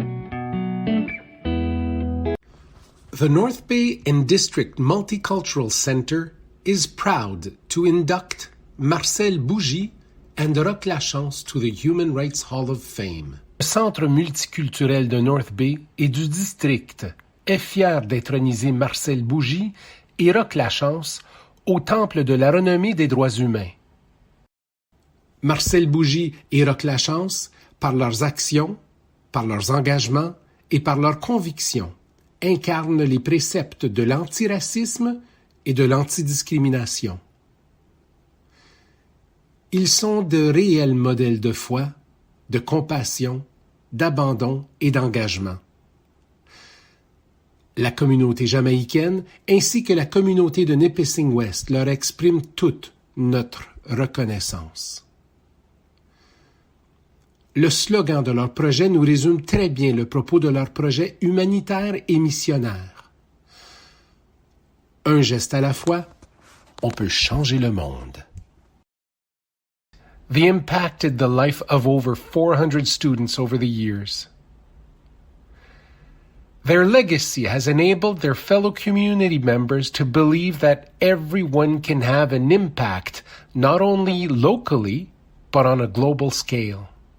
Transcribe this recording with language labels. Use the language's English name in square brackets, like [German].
[English] The North Bay and District Multicultural Center is proud to induct Marcel Bougie and Roch Lachance to the Human Rights Hall of Fame. [French] Le Centre multiculturel de North Bay et du district est fier d'introniser Marcel Bougie et Roch Lachance au Temple de la renommée des droits humains. Marcel Bougie et Roch Lachance, par leurs actions, par leurs engagements et par leurs convictions, incarnent les préceptes de l'antiracisme et de l'antidiscrimination. Ils sont de réels modèles de foi, de compassion, d'abandon et d'engagement. La communauté jamaïcaine ainsi que la communauté de Nipissing West leur expriment toute notre reconnaissance. Le slogan de leur projet nous résume très bien le propos de leur projet humanitaire et missionnaire. Un geste à la fois, on peut changer le monde. [English] They impacted the life of over 400 students over the years. Their legacy has enabled their fellow community members to believe that everyone can have an impact not only locally, but on a global scale.